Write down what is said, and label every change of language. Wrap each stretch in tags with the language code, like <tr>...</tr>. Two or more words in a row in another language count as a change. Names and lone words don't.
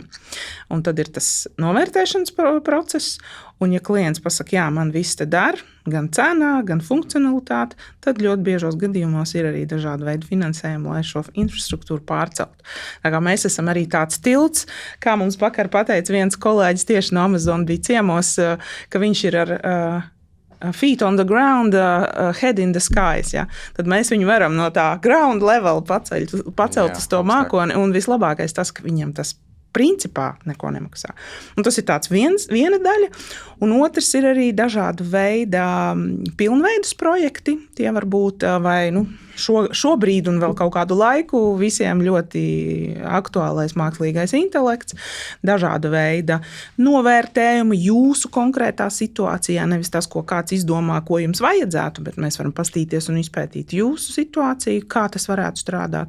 <lv>Un tad ir tas novērtēšanas process, un ja klients pasaka, jā, man viss te dara, gan cenā, gan funkcionalitāte, tad ļoti biežos gadījumos ir arī dažādi veidi finansējumi, lai šo infrastruktūru pārcelt. Tā kā mēs esam arī tāds tilts, kā mums vakar pateica viens kolēģis tieši no Amazon bija ciemos, ka viņš ir ar</lv> <en>feet on the ground, head in the skies.</en> <lv>Ja? Tad mēs viņu varam no tā</lv> <en>ground level</en> <lv>pacelt uz to mākoni, un vislabākais tas, ka viņam tas principā neko nemaksā. Un tas ir tāds viena daļa, un otrs ir arī dažādu veidu pilnveidus projekti. Tie var būt vai šobrīd un vēl kaut kādu laiku visiem ļoti aktuālais mākslīgais intelekts, dažāda veida novērtējumi jūsu konkrētā situācijā, nevis tas, ko kāds izdomā, ko jums vajadzētu, bet mēs varam pastīties un izpētīt jūsu situāciju, kā tas varētu strādāt.</lv>